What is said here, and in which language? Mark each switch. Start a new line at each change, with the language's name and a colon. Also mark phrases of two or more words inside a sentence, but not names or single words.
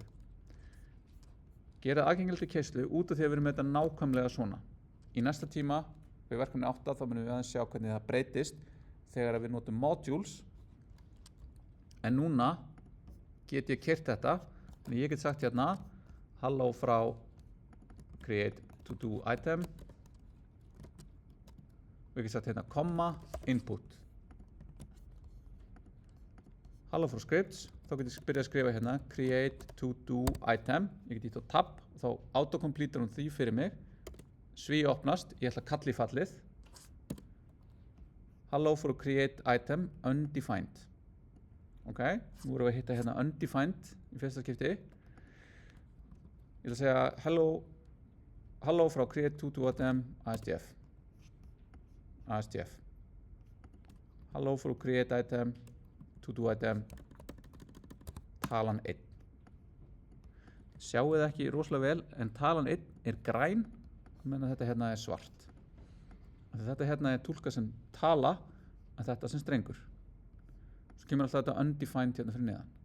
Icelandic: Gera aðgengilegt til keyslu út af því að við erum með þetta nákvæmlega svona. Í næsta tíma, við verkefni 8, þá munum við aðeins sjá hvernig það breytist þegar við notum modules. En núna get ég keyrt þetta, þannig ég get sagt hérna hello frá
English: create to do item.
Icelandic: Við getum sagt hérna komma input. Hello frá scripts, þá getur ég byrjað að skrifa hérna
English: create to do item.
Icelandic: Ég get ítt á tab og þá autocompletar hún því fyrir mig. Sví opnast, ég ætla að kalla í fallið.
English: Hello frá create item undefined.
Icelandic: Ok, nú erum við að hitta hérna undefined í fyrsta skipti. Ég ætla að segja hello frá
English: create to do item
Icelandic: ASDF.
English: Hello frá create item to do item talan 1.
Icelandic: Sjáu þið ekki rosalega vel, en talan 1 er græn, þannig að þetta hérna er svart. Þetta hérna er túlkað sem tala, en þetta sem strengur. Svo kemur alltaf þetta undefined hérna fyrir neðan.